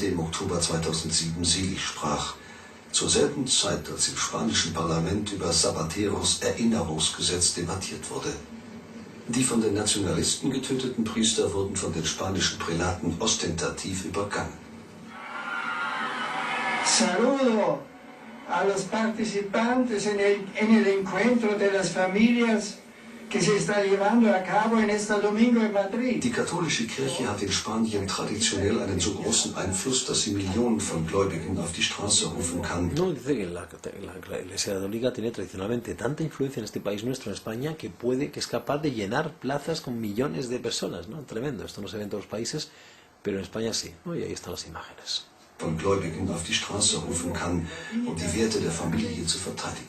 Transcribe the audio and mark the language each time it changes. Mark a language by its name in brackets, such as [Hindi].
[German] Im Oktober 2007 selig sprach. Zur selben Zeit, als im spanischen Parlament über Zapateros Erinnerungsgesetz debattiert wurde. Die von den Nationalisten getöteten Priester wurden von den spanischen Prälaten ostentativ übergangen. [Spanish] Saludo a los participantes en el encuentro de las familias que se está llevando a cabo en este domingo en Madrid. [German] Die katholische Kirche hat in Spanien traditionell einen so großen Einfluss, dass sie Millionen von Gläubigen auf die Straße rufen kann. [Spanish] No, dice que la Iglesia Católica tiene tradicionalmente tanta influencia en este país nuestro, en España, que es capaz de llenar plazas con millones de personas, ¿no? Tremendo, esto no se ve en todos los países, pero en España sí, ¿no? Y ahí están las imágenes. [German] Von Gläubigen auf die Straße rufen kann, um die Werte der Familie zu verteidigen.